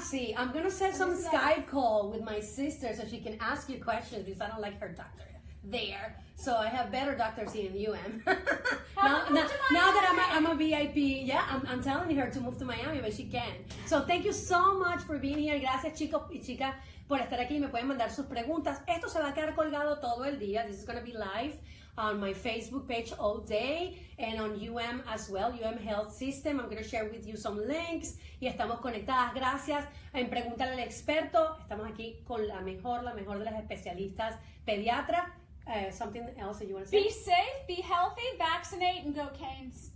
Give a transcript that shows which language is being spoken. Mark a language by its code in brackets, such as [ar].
[en] See, I'm going to set some Skype call with my sister so she can ask you questions because I don't like her doctor there. So I have better doctors here in UM. now that I'm a VIP, I'm telling her to move to Miami, but she can. So thank you so much for being here. [es] Gracias, chicos y chicas, por estar aquí. Me pueden mandar sus preguntas. Esto se va a quedar colgado todo el día. [en] This is going to be live on my Facebook page all day and on UM as well, UM Health System. I'm going to share with you some links y estamos conectadas. [es] Gracias. En Pregúntale al Experto, estamos aquí con la mejor de las especialistas pediatras. [en] Something else that you want to say? Be safe, be healthy, vaccinate, and go Canes.